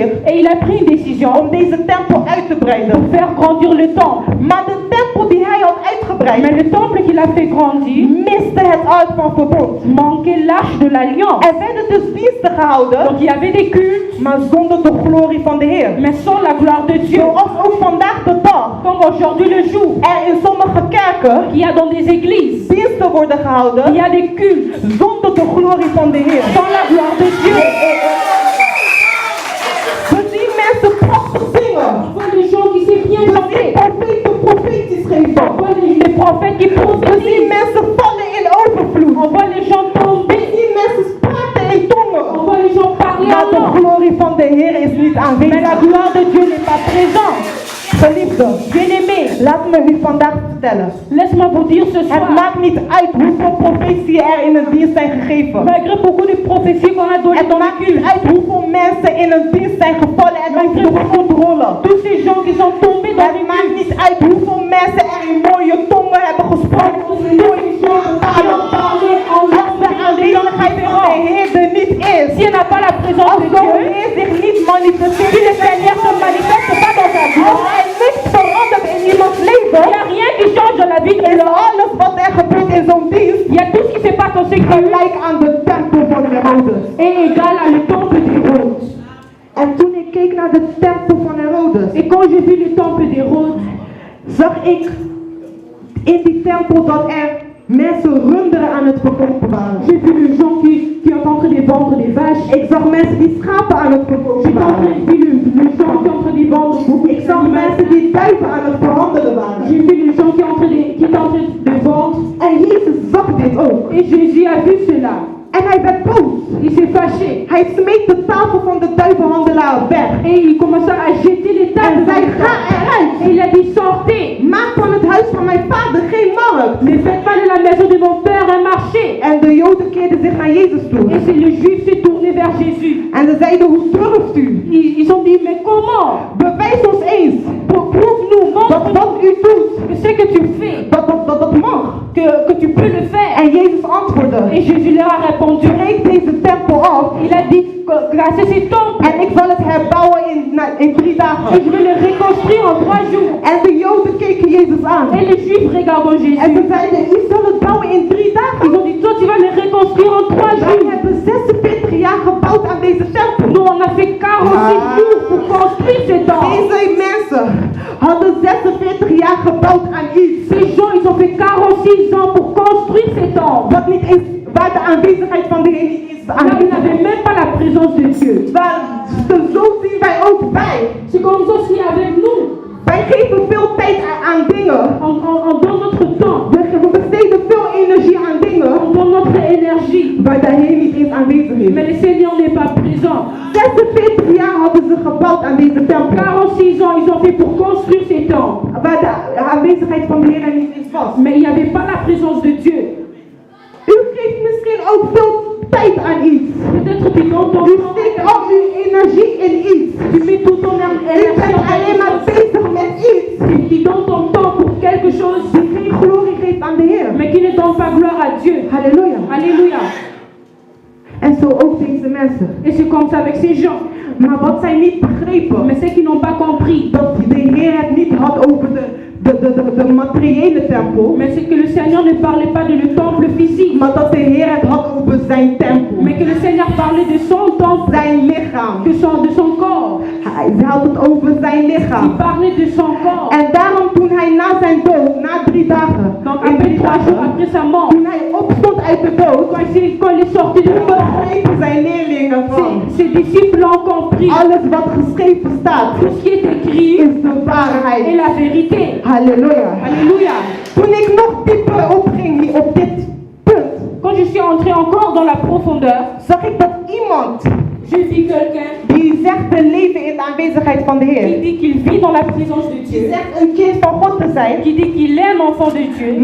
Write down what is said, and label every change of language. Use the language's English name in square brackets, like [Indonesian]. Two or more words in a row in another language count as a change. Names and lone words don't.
[French] Et il a pris une décision [Dutch] om deze tempel uit te [French] pour [Dutch] breiden. [French] faire grandir le temple. [Dutch] Maar de tempel die hij had [French] Mais [Dutch] uitgebreid [French] le temple qu'il a fait grandir [Dutch] miste het ark van verbond. [French] manquait l'arche de l'alliance. [Dutch] Er werden dus diensten gehouden, [French] Donc il y avait des cultes, [Dutch] maar zonder de glorie van de Heer. [French] mais sans la gloire de Dieu. [Dutch] Zoals ook vandaag de dag [French] Comme aujourd'hui le jour, [Dutch] er in sommige kerken [French] il y a dans des églises, [Dutch] diensten worden [French] il [Dutch] gehouden [French] y a des cultes [Dutch] zonder de glorie van de Heer. [French] sans la gloire de Dieu. [Dutch] We zien mensen prachtig zingen. [French] On voit les gens qui savent bien [Dutch] We zien [French] chanter. [Dutch] profeten profetisch [French] On [Dutch] geven. [French] voit les prophètes qui [Dutch] We zien [French] prophétisent. [Dutch] mensen vallen in overvloed. [French] On voit les gens [Dutch] We [French] tomber. [Dutch] zien mensen praten in [French] On [Dutch] tongen. [French] voit les gens parler [Dutch] Maar [French] en [Dutch] de [French] langue. [Dutch] glorie van de Heer is niet [French] Mais la [Dutch] aanwezig. [French] gloire de Dieu n'est pas présente. [Dutch] Geliefde, [French] Bien-aimé, [Dutch] laat me u vandaag vertellen. [French] laisse-moi vous dire ce [Dutch] Het [French] soir, [Dutch] maakt niet uit hoeveel profetieën er in een dienst zijn gegeven. [French] malgré beaucoup de prophéties qu'on a données [Dutch] Het [French] dans le [Dutch] maakt niet [French] culte, [Dutch] uit hoeveel mensen in een dienst zijn gevallen en over de grond rollen. [French] tous ces gens qui sont tombés dans [Dutch] Het [French] les [Dutch] maakt [French] cultes, [Dutch] niet uit hoeveel mensen er in mooie tongen hebben gesproken. [French] qui ont parlé en langue [Dutch] Als de [French] différentes. [Dutch] aanwezigheid van de Heer er niet [French] la présence de Dieu, si le Seigneur ne se manifeste pas dans ta vie, il n'y a rien qui change dans la vie de l'homme. Il y a tout ce qui se passe au séculaire et égal à le temple d'Hérode. [Dutch] En toen ik keek naar de tempel van Herodes, [French] Et quand j'ai vu le temple d'Hérode, [Dutch] zag ik in die tempel dat er mensen runderen aan het verkopen waren. [French] j'ai vu les gens qui sont en train de vendre des vaches. [Dutch] Ik zag mensen die schapen aan het verkopen [French] J'ai [Dutch] waren. [French] vu les gens qui sont en train de vendre beaucoup. [Dutch] Ik zag mensen die duiven aan het verhandelen waren. [French] J'ai vu les gens qui sont en train de vendre. [Dutch] En Jezus zag dit ook. [French] Et Jésus a vu cela. [Dutch] En hij werd boos. [French] Il s'est fâché. [Dutch] Hij smeet de tafel van de duivenhandelaar weg. [French] Et il commença à jeter les tables. [Dutch] En zei, ga eruit. [French] Et il a dit, sortez. [Dutch] Maak van het huis van mijn vader geen markt. [French] Ne faites pas de la maison de mon père un marché. [Dutch] En de Joden keerden zich naar Jezus toe. [French] Et c'est le juif s'est tourné vers Jésus. [Dutch] En ze zeiden, hoe durft u? [French] Ils ont dit, mais comment? [Dutch] Bewijs ons eens. [French] Prouve-nous, [Dutch] Dat [French] montre-nous [Dutch] wat u doet, [French] que ce que tu fais, [Dutch] dat mag. [French] que tu peux le faire. [Dutch] En Jezus antwoordde, [French] Et Jésus leur a répondu, [Dutch] breek deze tempel af. [French] il a dit, grâce à ces temples, [Dutch] En ik zal het herbouwen in 3 dagen. [French] et je vais le reconstruire en 3 jours. [Dutch] En de Joden keken Jezus aan. [French] Et les juifs regardent Jésus. [Dutch] En ze zeiden, u zal het bouwen in 3 dagen. [French] Ils ont dit, toi tu vas le reconstruire en 3 [Dutch] Wij [French] jours. [Dutch] hebben 46 jaar gebouwd aan deze tempel. [French] Nous on a fait 46 jours pour construire ce temple. [Dutch] Deze mensen hadden 46 jaar gebouwd aan iets. [French] Ces gens, ils ont fait 46 ans pour construire ce temple. [Dutch] Wat niet eens, waar de aanwezigheid van de Heer niet is [French] Là, ils [Dutch] aanwezig. [French] n'avaient même pas la présence de Dieu. [Dutch] Zo zien wij ook bij. [French] C'est comme ça aussi avec nous. [Dutch] Wij geven veel tijd aan dingen. [French] On donne notre temps, [Dutch] We besteden veel energie aan dingen [French] on donne notre énergie. [Dutch] waar de Heer niet eens aanwezig is. [French] Mais le Seigneur n'est pas présent. [Dutch] 46 jaar hadden ze gebouwd aan deze tempel. [French] 46 ans, ils ont fait pour construire ces temples. [Dutch] Waar de aanwezigheid van de Heer er niet eens was. [French] Mais il n'y avait pas la présence de Dieu. [Dutch] U geeft misschien ook veel tijd aan iets. [French] Peut-être tu donnes ton [Dutch] U [French] temps, [Dutch] steekt al uw energie in iets. [French] tu mets tout ton [Dutch] U [French] énergie [Dutch] bent [French] dans [Dutch] alleen maar [French] quelque chose. [Dutch] bezig met iets [French] Tu donnes ton temps pour quelque chose, [Dutch] die geen glorie geeft aan de Heer. [French] mais qui ne donne pas gloire à Dieu. [Dutch] Halleluja. [French] Alléluia. [Dutch] En zo ook deze mensen. [French] Et c'est comme ça avec ces gens. [Dutch] Maar wat zij niet begrepen, [French] Mais ceux qui n'ont pas compris, [Dutch] dat de Heer het niet had over de materiële tempel, [French] mais c'est que le Seigneur ne parlait pas de le temple physique, [Dutch] maar dat de Heer het had over zijn tempel, [French] mais que le Seigneur parlait de son temple, [Dutch] zijn lichaam. [French] de son corps. [Dutch] Hij had het over zijn [French] Il [Dutch] lichaam. [French] parlait de son corps. [Dutch] En daarom toen hij na zijn dood, na 3 dagen, [French] Donc [Dutch] in [French] après 3 3 jours [Dutch] dagen, [French] après sa mort, [Dutch] toen hij opstond uit de dood, [French] quand il est sorti de mort, [Dutch] begrepen zijn leerlingen van [French] ses disciples ont compris [Dutch] alles wat geschreven staat [French] tout ce qui est écrit [Dutch] is de [French] est [Dutch] waarheid. [French] la vérité. [Dutch] Halleluja. [French] Alléluia. [Dutch] Toen ik nog dieper opging hier op dit punt, [French] Quand je suis entré encore dans la profondeur, [Dutch] zag ik dat iemand [French] je vis quelqu'un [Dutch] die zegt te leven in de aanwezigheid van de [French] qui [Dutch] Heer, [French] dit qu'il vit dans la présence de [Dutch] die [French] Dieu, [Dutch] zegt een kind van God te zijn, [French] qui dit qu'il est un enfant de Dieu,